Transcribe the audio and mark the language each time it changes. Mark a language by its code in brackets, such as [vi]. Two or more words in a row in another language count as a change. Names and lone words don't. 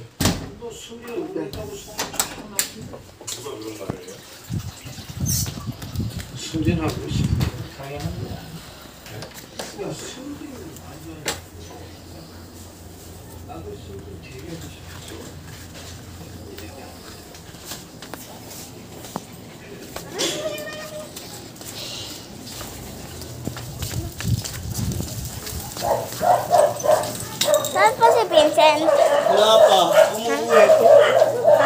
[ko] 너 숨기는 없다고 누가 그런 말을 해요? 승진하고 싶어. 당연한 거야. 야, 승진은 완전. 나도 승진 되게 하고 싶었어. [tl] Saan pa si Vincent? Wala pa. Umuwi. Ha?